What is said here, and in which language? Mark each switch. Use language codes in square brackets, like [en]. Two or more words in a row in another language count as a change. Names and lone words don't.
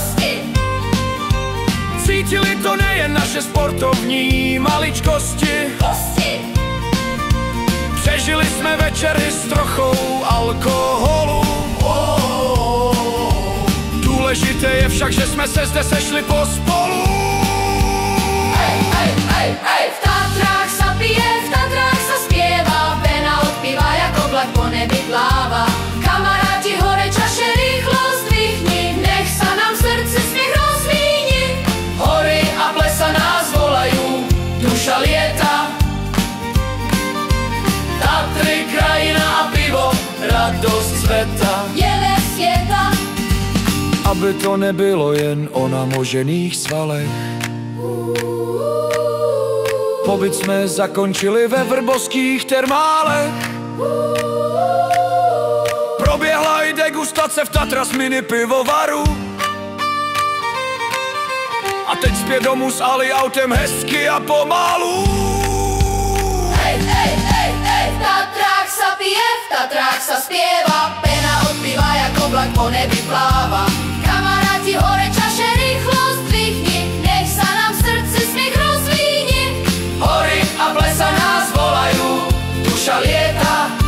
[cs] Cítili to nejen naše sportovní maličkosti. Přežili jsme večery s trochou alkoholu. Důležité je však, že jsme se zde sešli pospolu. [sk] V Tatrách sa pije, v Tatrách sa spieva, pena od piva jak oblak po nebi pláva. Kamaráti, hore čaše rýchlo zdvihni, nech sa nám v srdci smiech rozvíni. Hory a plesa nás volajú, duša lieta. Tatry, krajina a pivo, radost sveta. [cs] Jele světa. Aby to nebylo jen o namožených svalech, pobyt jsme zakončili ve vrbovských termálech. Proběhla i degustace v Tatras mini pivovaru. A teď zpět domů s Ali autem hezky a pomalu. [sk] V Tatrách sa pije, v Tatrách sa spieva, pena od piva jak oblak po nebi pláva. Kamaráti, hore čaše rýchlo zdvihni, nech sa nám v srdci smiech rozvíni. Hory a plesa nás volajú, duša lieta.